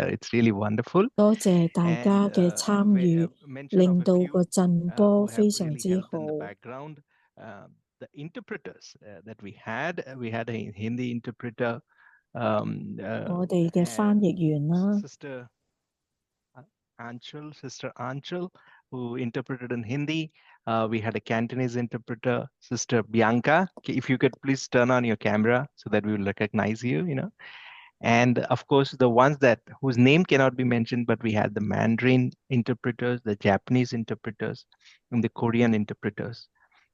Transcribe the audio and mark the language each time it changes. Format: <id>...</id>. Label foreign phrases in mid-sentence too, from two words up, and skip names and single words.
<en>It's really wonderful.</en> <yue>多謝大</yue> <en>And</en> <yue>家嘅參與，</yue> <en>mention</en> <yue>令</yue> <en>of a</en> <yue>到</yue> <en>few</en> <yue>個震</yue> <en>who</en> <yue>波</yue> <en>have</en> <yue>非常</yue> <en>really</en> <yue>之</yue> <en>helped</en> <yue>好。</yue> <en>in the background. The interpreters that we had a Hindi interpreter,</en> <yue>我哋嘅翻譯員啦，</yue> <en>Sister Anchal, who interpreted in Hindi. We had a Cantonese interpreter, Sister Bianca. If you could please turn on your camera so that we will recognize you, you know. And of course, the ones that whose name cannot be mentioned, but we had the Mandarin interpreters, the Japanese interpreters, and the Korean interpreters.</en>